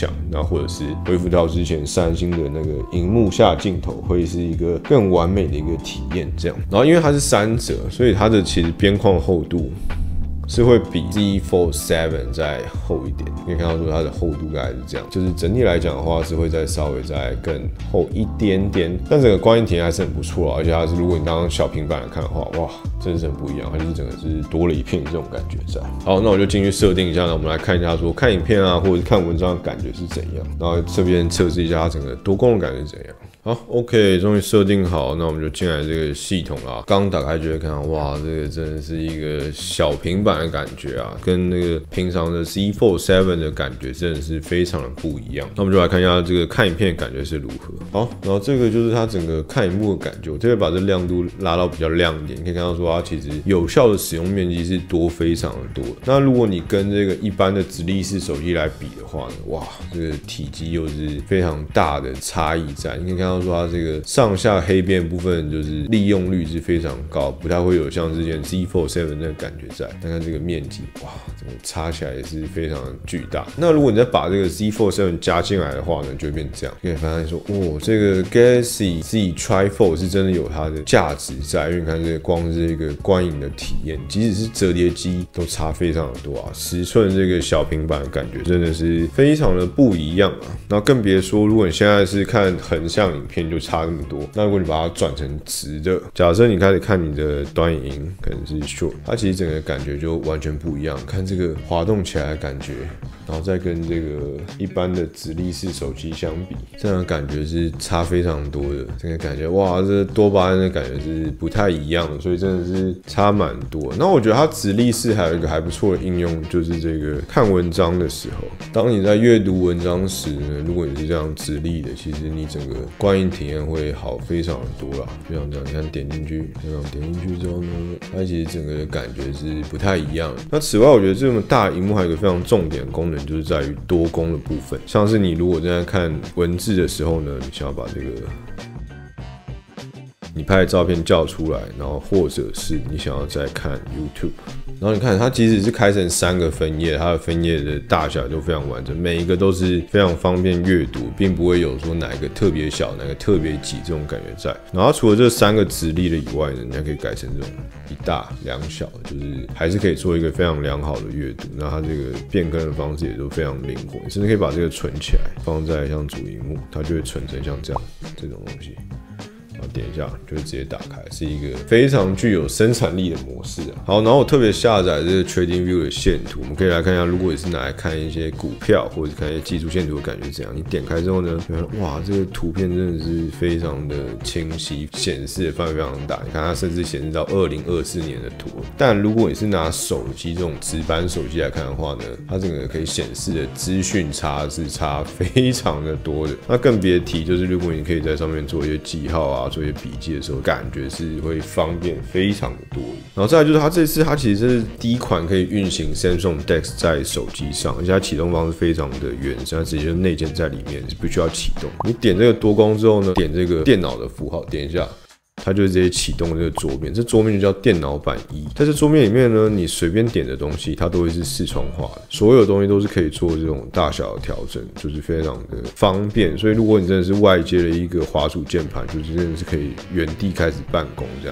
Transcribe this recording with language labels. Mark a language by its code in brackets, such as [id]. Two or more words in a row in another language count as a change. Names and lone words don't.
[zh] 然後或者是恢復到之前三星的那個熒幕下鏡頭，會是一個更完美的一個體驗。這樣，然後因為它是3折，所以它的其實邊框厚度是會比 Z Fold 7再厚一點。你可以看到說它的厚度大概是這樣，就是整體來講的話是會再稍微再更厚一點點，但整個觀影體驗還是很不錯啊。而且它是如果你當小平板來看的話，哇，真的是很不一樣，它就是整個是多了一片这種感覺在。好，那我就進去設定一下呢，我们來看一下說看影片啊，或者是看文章的感覺是怎樣，然後這邊測試一下它整個多功能感覺是怎樣。好 ，OK， 終於設定好，那我們就進來這個系統啦。剛打開就會看到，哇，這個真的是一個小平板的感覺啊，跟那個平常的 Z Fold 7 的感覺真的是非常的不一樣。那我們就來看一下這個看影片的感覺是如何。好，然後這個就是它整個看影幕的感覺，我這邊把這亮度拉到比較亮一點，你可以看到說它其實有效的使用面積是多非常的多的。那如果你跟這個一般的直立式手機來比的話呢，哇，這個體積又是非常大的差異在，你可以看到說它這個上下黑邊的部分就是利用率是非常高，不太會有像之前 Z Fold 7那個感覺在。但看這個面積，哇，這個插起來也是非常的巨大。那如果你再把這個 Z Fold 7 加進來的話呢，就會變這樣。可以發現說，哦，這個 Galaxy Z Tri-Fold 是真的有它的價值在，因為你看這個光是這個觀影的體驗，即使是折疊機都差非常的多啊。10寸這個小平板的感覺真的是非常的不一樣啊。然後更別說，如果你現在是看橫向影片，就差那麼多。那如果你把它轉成直的，假設你開始看你的短影音，可能是 short，它其實整個感覺就完全不一樣。看這個滑動起來的感覺，然後再跟這個一般的直立式手機相比，這樣的感覺是差非常多的。這個感覺，哇，這多巴胺的感覺是不太一樣的，所以真的是差蠻多。那我覺得它直立式還有一個還不錯的應用，就是這個看文章的時候，當你在閱讀文章時呢，如果你是這樣直立的，其實你整個觀影體驗會好非常的多啦。就像這樣，你看點進去，這樣點進去之後呢，它其實整個的感覺是不太一樣的。那此外，我覺得這麼大的螢幕還有一個非常重點的功能，就是在於多工的部分。像是你如果正在看文字的時候呢，你想要把這个你拍的照片叫出來，然後或者是你想要再看 YouTube， 然後你看它即使是開成3個分頁，它的分頁的大小都非常完整，每一個都是非常方便閱讀，並不會有說哪一個特別小，哪個特別擠這種感覺在。然後它除了這3個直立的以外呢，你還可以改成這種1大2小，就是還是可以做一個非常良好的閱讀。那它這個變更的方式也都非常靈活，你甚至可以把這個存起來，放在像主螢幕，它就會存成像這樣這種東西。然後點一下就會直接打開，是一個非常具有生產力的模式啊。好，然後我特別下載這個 TradingView 的線圖，我們可以來看一下，如果你是拿來看一些股票或者看一些技術線圖的感覺怎樣？你點開之後呢，哇，這個圖片真的是非常的清晰，顯示的範圍非常大。你看它甚至顯示到2024年的圖。但如果你是拿手機這種直板手機來看的話呢，它整個可以顯示的資訊差是差非常的多的。那更別提就是如果你可以在上面做一些記號啊，做一些筆記的時候，感覺是會方便非常的多。然後再來就是它這次它其實是第一款可以運行 Samsung DeX 在手機上，而且它啟動方式非常的原始，它直接就內建在裡面，是不需要啟動。你點這個多工之後呢，點這個電腦的符號，點一下。它就直接啟動這個桌面，這桌面就叫電腦版1。在這桌面裡面呢，你隨便點的東西，它都會是視窗化的，所有東西都是可以做這種大小的調整，就是非常的方便。所以如果你真的是外接了一個滑鼠鍵盤，就是真的是可以原地開始辦公這樣。